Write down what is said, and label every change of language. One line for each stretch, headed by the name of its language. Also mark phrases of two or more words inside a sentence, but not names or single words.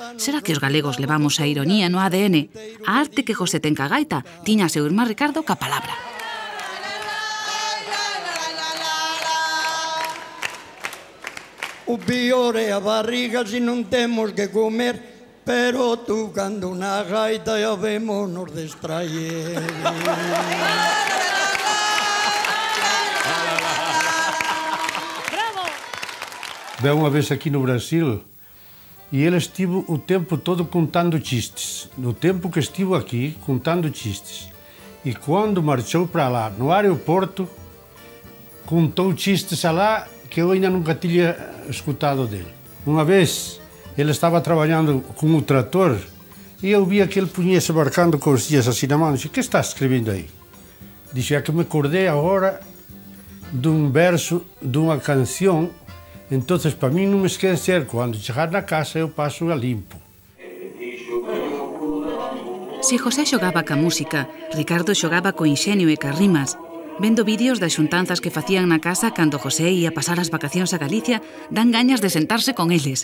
Galician: Será que os galegos levamos a ironía no ADN? A arte que José ten ca gaita tiña a seu irmán Ricardo ca palabra. O pior é a barriga se non temos que comer, pero tú cando unha gaita ya vemos nos distraer.
Portuguese: Veio uma vez aqui no Brasil e ele estive o tempo todo contando chistes. No tempo que estive aqui, contando chistes. E quando marchou para lá, no aeroporto, contou chistes lá que eu ainda nunca tinha escutado dele. Uma vez, ele estava trabalhando com o trator e eu via que ele punha-se marcando com os dias assim na mão. Disse, o que está escrevendo aí? Disse, é que me acordei agora de um verso de uma canção Entonces,
Galician: para mí non me esquecer, cando chegar na casa eu paso a limpo. Se José xogaba ca música, Ricardo xogaba co inxenio e ca rimas. Vendo vídeos das xuntanzas que facían na casa cando José ia pasar as vacacións a Galicia, dan gañas de sentarse con eles.